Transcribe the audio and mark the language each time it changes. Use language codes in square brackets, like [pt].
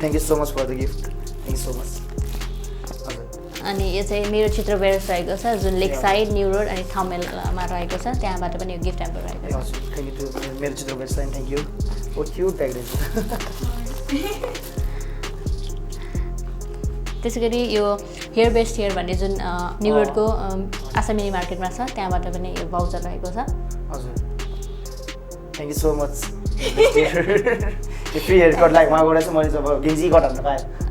[en] thank you so much for the gift thank you so much [ne] अनि यो चाहिँ मेरो चित्र बेयर्स रहेको छ जुन लेक साइड न्यू रोड अनि थमेलमा रहेको छ त्यहाँबाट पनि यो गिफ्ट ह्याम्पर रहेको छ [en] thank you to मेरो चित्र bears thank you oh cute tag [ne] त्यसै गरी यो हेयर बेस्ट हेयर भन्ने जुन न्यू रोडको आशा मिनी मार्केटमा छ त्यहाँबाट पनि यो भाउचर रहेको छ हजुर [en] thank you so much free hair cut [ne] like उहाँबाट चाहिँ मैले जब गेन्जी कट हान्न पाएँ